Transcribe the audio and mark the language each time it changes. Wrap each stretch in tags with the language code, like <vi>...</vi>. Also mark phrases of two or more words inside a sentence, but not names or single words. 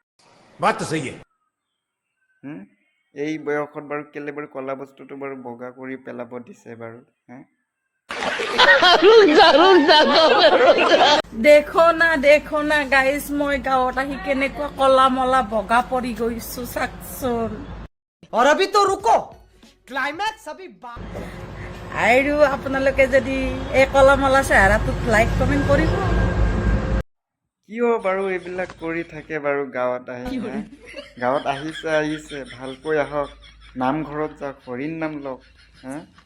<as>এই বয়সত বাৰু কেলে বাৰু কলা বস্তুটো বাৰু বগা কৰি পেলাব দিছে বাৰু হা। দেখো না গাইজ মই গাঁৱত আহি কেনেকুৱা কলা মলা বগা পৰি গৈছো চাকচোন।</as> <hi>और अभी तो रुको, क्लाइमैक्स अभी</hi> <as>আৰু আপোনালোকে যদি এই কলা মলা চেহেৰাটোত</as> <en>like comment</en> <as>কৰিব। কিয় বাৰু এইবিলাক কৰি থাকে বাৰু গাঁৱত আহি হা? গাঁৱত আহিছে ভালকৈ আহক, নামঘৰত যাওক, হৰিৰ নাম লওক হা।</as>